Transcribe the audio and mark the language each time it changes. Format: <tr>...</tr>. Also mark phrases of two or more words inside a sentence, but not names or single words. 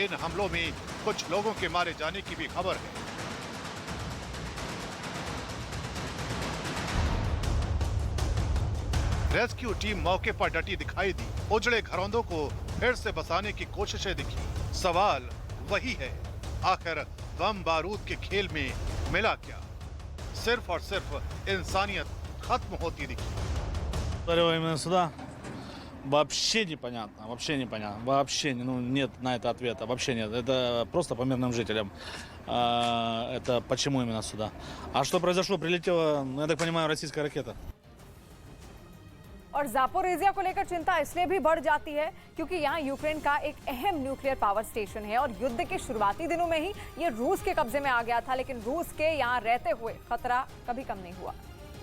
<hi>इन हमलों में कुछ लोगों के मारे जाने की भी खबर है। रेस्क्यू टीम मौके पर डटी दिखाई दी। उजड़े घरौंदों को फिर से बसाने की कोशिशें दिखी। सवाल वही है, आखिर बम बारूद के खेल में मिला क्या? सिर्फ और सिर्फ इंसानियत खत्म होती दिखी।</hi> <ru>Именно сюда вообще непонятно, вообще нет на это ответа, вообще нет. Это просто по мирным жителям. Это почему именно сюда? А что произошло? Прилетела, я так понимаю, российская ракета.</ru> <hi>और जापोरिजिया को लेकर चिंता इसलिए भी बढ़ जाती है क्योंकि यहाँ यूक्रेन का एक अहम</hi> <en>nuclear power station</en> <hi>है और युद्ध के शुरुआती दिनों में ही ये रूस के कब्जे में आ गया था, लेकिन रूस के यहाँ रहते हुए खतरा कभी कम नहीं हुआ।</hi>